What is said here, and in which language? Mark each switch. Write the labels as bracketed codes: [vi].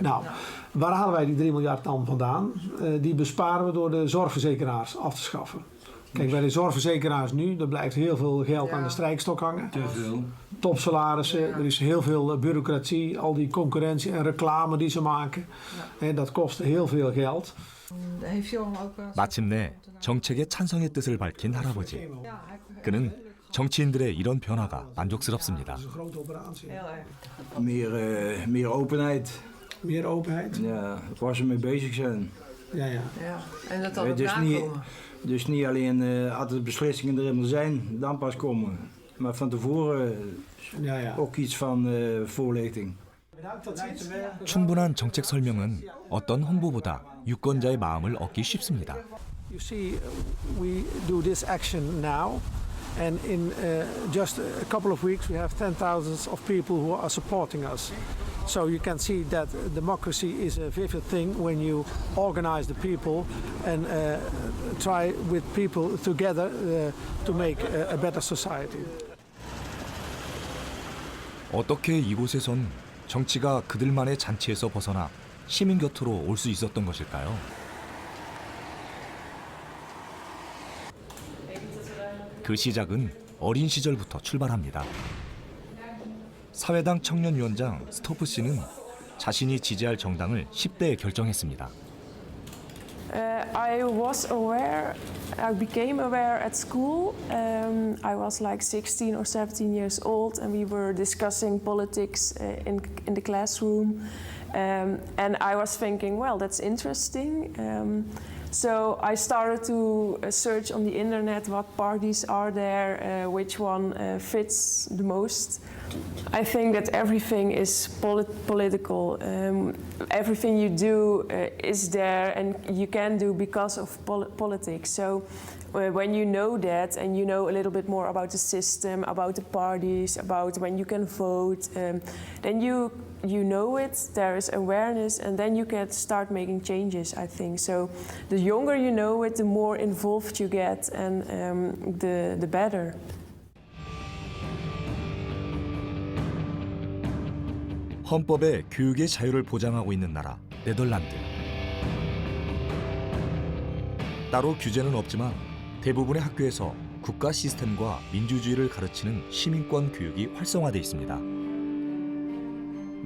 [nl] nou, waar halen wij die 3 miljard dan vandaan? Die besparen we door de zorgverzekeraars af te schaffen. Kijk, bij de zorgverzekeraars nu, er blijft heel veel geld aan de strijkstok hangen. Te veel. Topsalarissen, er is heel veel bureaucratie, al die concurrentie en reclame die ze maken. En dat kost heel veel geld. [ko] 마침내 정책에 찬성의 뜻을 밝힌 할아버지. 그는 정치인들의 이런 변화가 만족스럽습니다. [nl] Meer openheid. Meer openheid? Ja, waar ze mee bezig zijn. Ja. En dat dan ook Dus niet alleen als de beslissingen er helemaal zijn, dan pas komen. Maar van tevoren ook iets van voorlichting. [ko] 충분한 정책 설명은 어떤 홍보보다 유권자의 마음을 얻기 쉽습니다. [en] You see, we do this action now, and in just a couple of weeks we have 10,000 of people who are supporting us. So you can see that democracy is a vivid thing when you organize the people and try with people together to make a better society. [ko] 어떻게 이곳에선 정치가 그들만의 잔치에서 벗어나 시민 곁으로 올 수 있었던 것일까요? 그 시작은 어린 시절부터 출발합니다. 사회당 청년위원장 스토프 씨는 자신이 지지할 정당을 10대에 결정했습니다. [en] I became aware at school. I was like 16 or 17 years old, and we were discussing politics in the classroom. And I was thinking, well, that's interesting. So I started to search on the internet what parties are there, which one fits the most. I think that everything is political. Everything you do is there and you can do because of politics. So when you know that and you know a little bit more about the system, about the parties, about when you can vote, then you know it, there is awareness, and then you can start making changes, I think. So the younger you know it, the more involved you get, and the better. [ko] 헌법에 교육의 자유를 보장하고 있는 나라 네덜란드. 따로 규제는 없지만 대부분의 학교에서 국가 시스템과 민주주의를 가르치는 시민권 교육이 활성화돼 있습니다.